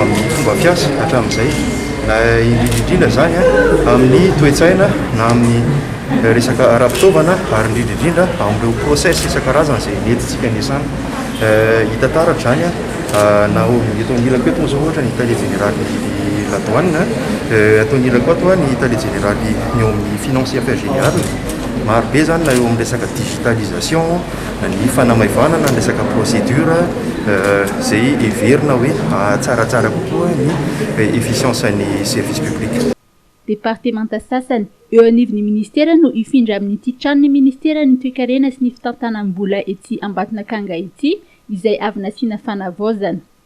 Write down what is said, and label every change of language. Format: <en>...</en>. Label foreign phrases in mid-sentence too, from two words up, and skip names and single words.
<mg>amin'ny fomba fiasa hatramin'izay na indrindrindrindra zany amin'ny toe-tsaina na amin'ny resaka ara-pitaovana ary indrindrindrindra amin'ireo process isan-karazana izay nentintsika niasana hita taratra zany na eto anilako eto zao ohatra ny</mg> <fr>Italie générale la douane</fr> <mg>atao anilako ato ny</mg> <fr>Italie générale</fr> <mg>ny eo amin'ny</mg> <fr>finance et affaires générales</fr> <mg>maro be zany na eo amin'ny resaka digitalisation ny fanamaivana na ny resaka procédure izay heverina hoe tsaratsara kokoa ny efficience ny</mg> <fr>service public.</fr> <mg>Departementa sasany eo anivon'ny ministera no ifindra amin'ity tranon'ny ministera ny toe-karena sy ny fitantanam-bola ety Ambatonakanga ity izay avy nasiana fanavaozana.</mg>